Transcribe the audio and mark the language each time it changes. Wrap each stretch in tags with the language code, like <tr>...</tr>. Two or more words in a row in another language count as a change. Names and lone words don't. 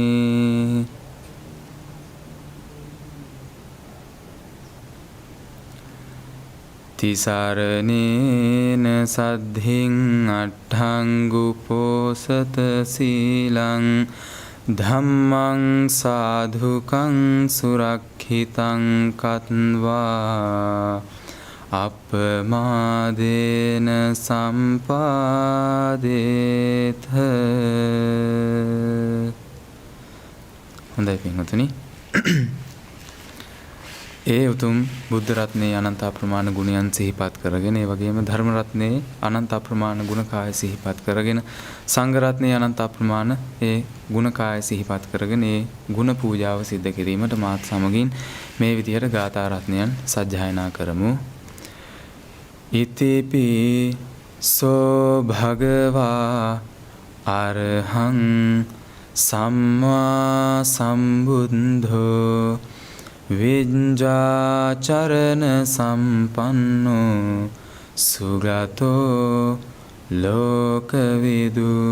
<pi>තිසරණේන සද්ධින් අට්ඨංගුපෝසත සීලං ධම්මං සාධුකං සුරක්ඛිතං කତ୍වා අපමාදේන සම්පාදේත.</pi> <si>හොඳයි පින්වතුනි, ඒ උතුම් බුද්ධ රත්නයේ අනන්ත අප්‍රමාණ ගුණයන් සිහිපත් කරගෙන, ඒ වගේම ධර්ම රත්නයේ අනන්ත අප්‍රමාණ ගුණකාය සිහිපත් කරගෙන, සංඝ රත්නයේ අනන්ත අප්‍රමාණ ඒ ගුණකාය සිහිපත් කරගෙන ඒ ගුණ පූජාව සිද්ධ කිරීමට මාත් සමගින් මේ විදිහට ගාථා රත්නයන් සජ්ජායනා කරමු.</si> <pi>ඉතිපි සෝ භගවා අරහං සම්මා සම්බුද්ධෝ විඤ්ඤාචරණ සම්පන්නෝ සුගතෝ ලෝකවිදු</pi>